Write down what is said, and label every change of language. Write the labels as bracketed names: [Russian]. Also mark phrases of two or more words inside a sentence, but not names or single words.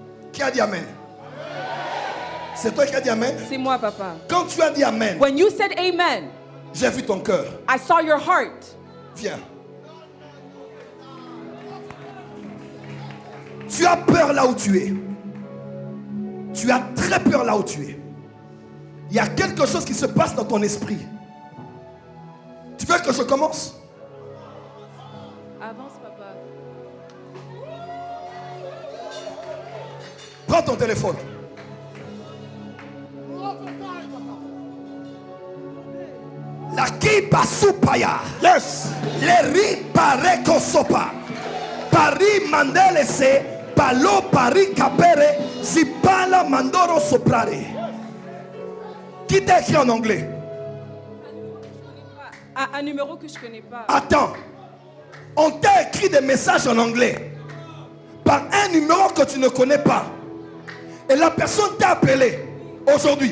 [French] Qui a dit Amen? C'est toi qui as dit Amen? C'est moi, papa. Quand tu as dit Amen, [English] When you said amen, [French] j'ai vu ton cœur. [English] I saw your heart. [French] Viens. Tu as peur là où tu es. Tu as très peur là où tu es. Il y a quelque chose qui se passe dans ton esprit. Tu veux que je commence? Avance, papa. Prends ton téléphone. La kipa supaya. [English] Yes. Le ri pare kosopa. Pari mandele se. Palo pari capere. Si pala mandoro soprare. [French] Qui t'a écrit en anglais? Un numéro que je connais pas. Attends. On t'a écrit des messages en anglais. Par un numéro que tu ne connais pas. Et la personne t'a appelé aujourd'hui.